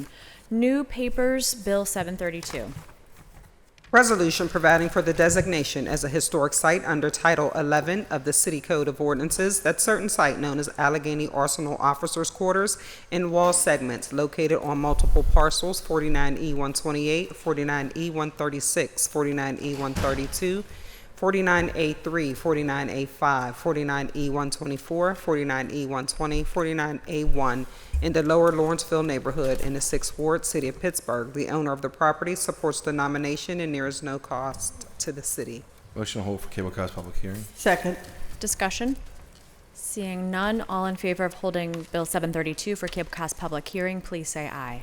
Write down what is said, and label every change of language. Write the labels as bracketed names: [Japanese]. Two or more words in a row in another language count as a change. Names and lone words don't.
[English] New papers, Bill 732. Resolution providing for the designation as a historic site under Title 11 of the City Code of Ordinances, that certain site known as Allegheny Arsenal Officers' Quarters in wall segments located on multiple parcels 49E128, 49E136, 49E132, 49A3, 49A5, 49E124, 49E120, 49A1 in the Lower Lawrenceville neighborhood in the 6th Ward, City of Pittsburgh. The owner of the property supports the nomination and there is no cost to the city. Motion to hold for Cablecast public hearing. Second. Discussion? Seeing none, all in favor of holding Bill 732 for Cablecast public hearing, please say aye.